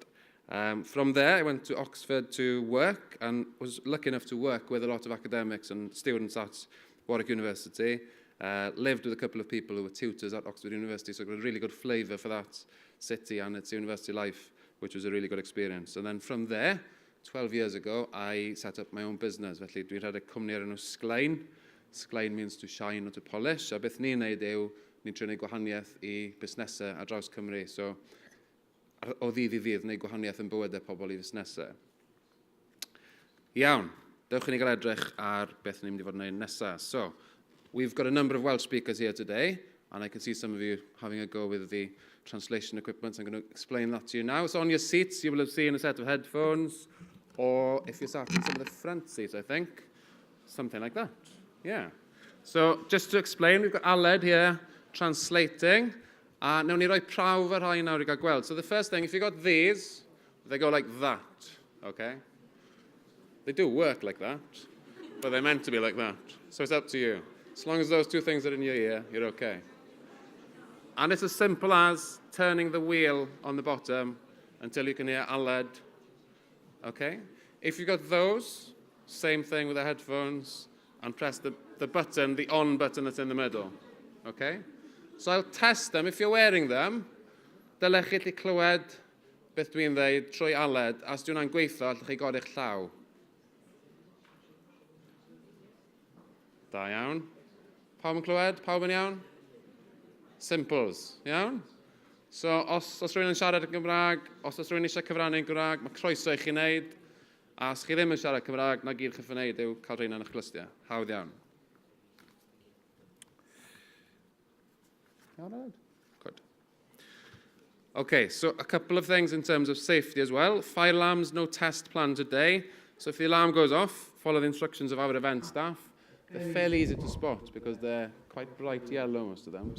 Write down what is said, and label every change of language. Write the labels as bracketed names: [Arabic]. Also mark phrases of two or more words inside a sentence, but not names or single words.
[English] From there, I went to Oxford to work and was lucky enough to work with a lot of academics and students at Warwick University. Lived with a couple of people who were tutors at Oxford University, so I got a really good flavour for that city and its university life, which was a really good experience. And then from there, 12 years ago, I set up my own business. [Welsh] Felly, dwi rhedeg cwmni ar enw Sglaen. [English] Sglaen means to shine or to polish. [Welsh] A beth ni'n neud yw, ni'n trio neud gwahaniaeth I busnesau ar draws Cymru. So, o ddydd I ddydd, neud gwahaniaeth yn bywydau pobl I busnesau. Iawn, dewch I ni gael edrych ar beth ni'n mynd I fod yn neud nesaf. [English] So, we've got a number of Welsh speakers here today, and I can see some of you having a go with the translation equipment. I'm going to explain that to you now. So on your seats, you will have seen a set of headphones, or if you're sat in some of the front seats, I think, something like that. Yeah. So just to explain, we've got Aled here translating. [Welsh] Now ni roi prawf ar rhai nawr I gael gweld. [English] So the first thing, if you've got these, they go like that, okay? They do work like that, but they're meant to be like that. So it's up to you. As long as those 2 things are in your ear, you're okay. And it's as simple as turning the wheel on the bottom until you can hear Aled. Okay? If you've got those, same thing with the headphones, and press the button, the on button that's in the middle. Okay? So I'll test them. If you're wearing them, [Welsh] dylech chi allu clywed beth dwi'n dweud trwy Aled. As dwi'n na'n gweithio, allwch chi goddi'ch llaw. Da iawn. Pawb yn clywed? Pawb yn iawn? Simples, iawn? So, os rhywun yn siarad yn Gymraeg, os rhywun eisiau cyfrannu'n Gymraeg, mae croeso I chi wneud. A os chi ddim yn siarad Cymraeg, na gyd chi'n wneud yw cael rhain yn eich clystiau. Hawdd iawn. [English] Good. Okay, so a couple of things in terms of safety as well. Fire alarms, no test planned today. So if the alarm goes off, follow the instructions of our event staff. They're fairly easy to spot because they're quite bright yellow, most of them.